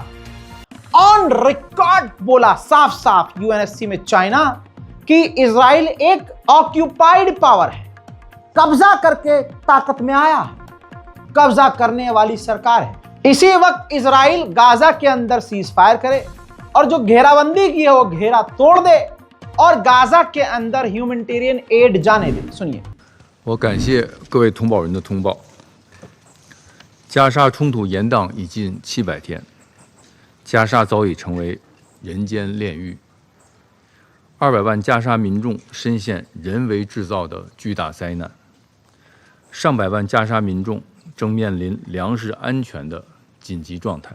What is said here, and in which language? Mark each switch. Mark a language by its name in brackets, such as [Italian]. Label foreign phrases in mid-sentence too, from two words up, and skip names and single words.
[English] on record [Hindi] बोला साफ साफ यूएनएससी में चाइना कि इजराइल एक [English] occupied power [Hindi] है, कब्जा करके ताकत में आया है, कब्जा करने वाली सरकार है। इसी वक्त इजराइल गाजा के अंदर [English] cease fire [Hindi] करे और जो घेराबंदी की है वो घेरा तोड़ दे और गाजा के अंदर [English] humanitarian aid [Hindi] जाने दें। सुनिए। [Chinese] 我感谢各位同胞人的通报。加沙冲突延宕已近700天，加沙早已成为人间炼狱。200万加沙民众深陷人为制造的巨大灾难，上百万加沙民众正面临粮食安全的紧急状态。